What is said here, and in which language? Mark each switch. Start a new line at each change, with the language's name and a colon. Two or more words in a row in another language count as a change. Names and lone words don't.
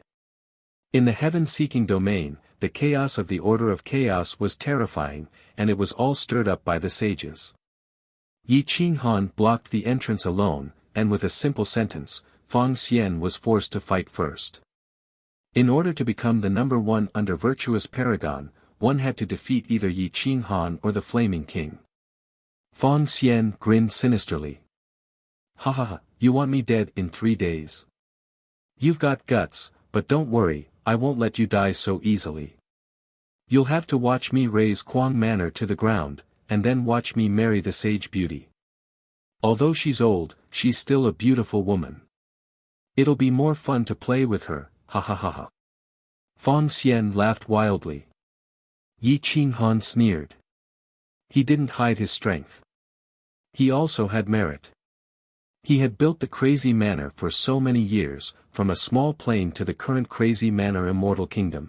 English: In the heaven-seeking domain, the chaos of the Order of Chaos was terrifying, and it was all stirred up by the sages. Yi Qinghan blocked the entrance alone, and with a simple sentence, Fang Xian was forced to fight first. In order to become the number one under Virtuous Paragon, one had to defeat either Yi Qinghan or the Flaming King. Fang Xian grinned sinisterly. Ha ha ha, you want me dead in 3 days? You've got guts, but don't worry, I won't let you die so easily. You'll have to watch me raise Quang Manor to the ground, and then watch me marry the Sage Beauty. Although she's old, she's still a beautiful woman. It'll be more fun to play with her, ha ha ha ha. Fang Xian laughed wildly. Yi Qinghan sneered. He didn't hide his strength. He also had merit. He had built the Crazy Manor for so many years, from a small plane to the current Crazy Manor Immortal Kingdom.